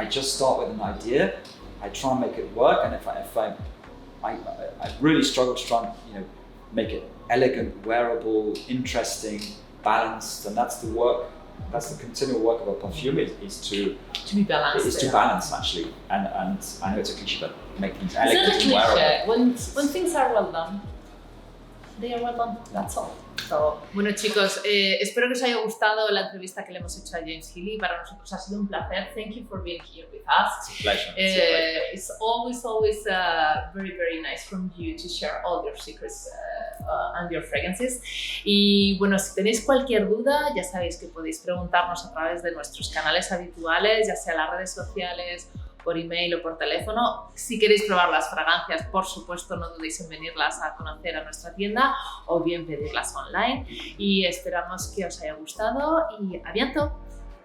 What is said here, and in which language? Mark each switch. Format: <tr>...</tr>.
<en>I just start with an idea. I try and make it work, and if I really struggle to try and make it elegant, wearable, interesting, balanced, and that's the work. That's the continual work of a perfume is to be balanced. Is to balance actually, and I know it's a cliche, but make things elegant and wearable. When things are well done, they are well done. That's all.</en> <es>So, bueno chicos, espero que os haya gustado la entrevista que le hemos hecho a James Heeley. Para nosotros ha sido un placer.</es> <en>Thank you for being here with us. It's a pleasure. It's always very, very nice from you to share all your secrets and your fragrances.</en> <es>Y bueno, si tenéis cualquier duda, ya sabéis que podéis preguntarnos a través de nuestros canales habituales, ya sea las redes sociales, por email o por teléfono. Si queréis probar las fragancias, por supuesto, no dudéis en venirlas a conocer a nuestra tienda o bien pedirlas online. Y esperamos que os haya gustado y</es> <fr>a bientôt.</fr>